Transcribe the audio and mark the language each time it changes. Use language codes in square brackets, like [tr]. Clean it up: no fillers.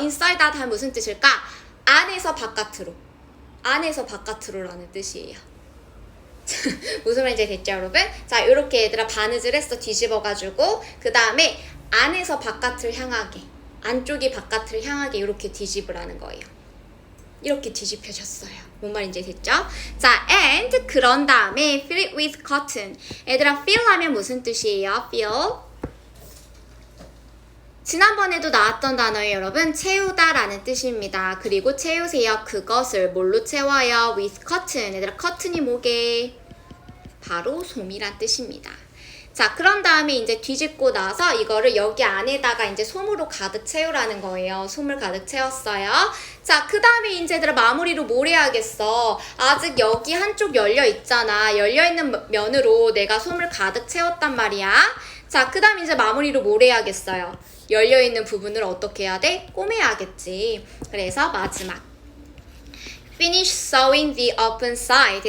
[ko] inside out 하면 무슨 뜻일까? 안에서 바깥으로. 안에서 바깥으로라는 뜻이에요. 무슨 말인지 됐죠, 여러분? 자, 이렇게 얘들아 바느질 했어. 뒤집어가지고 그 다음에 안에서 바깥을 향하게, 안쪽이 바깥을 향하게 이렇게 뒤집으라는 거예요. 이렇게 뒤집혀졌어요. 뭔 말인지 됐죠? [en] 자, and 그런 다음에 fill it with cotton. [ko] 얘들아, fill 하면 무슨 뜻이에요? [en] fill. [ko] 지난번에도 나왔던 단어예요, 여러분. 채우다라는 뜻입니다. 그리고 채우세요. 그것을 뭘로 채워요? with cotton. 얘들아, cotton이 뭐게? 바로 솜이란 뜻입니다. 자, 그런 다음에 이제 뒤집고 나서 이거를 여기 안에다가 이제 솜으로 가득 채우라는 거예요. 솜을 가득 채웠어요. 자, 그 다음에 이제 얘들아 마무리로 뭘 해야겠어? 아직 여기 한쪽 열려 있잖아. 열려 있는 면으로 내가 솜을 가득 채웠단 말이야. 자, 그 다음 이제 마무리로 뭘 해야겠어요? 열려있는 부분을 어떻게 해야 돼? 꼬매야겠지. [en] 그래서 마지막 finish sewing the open side.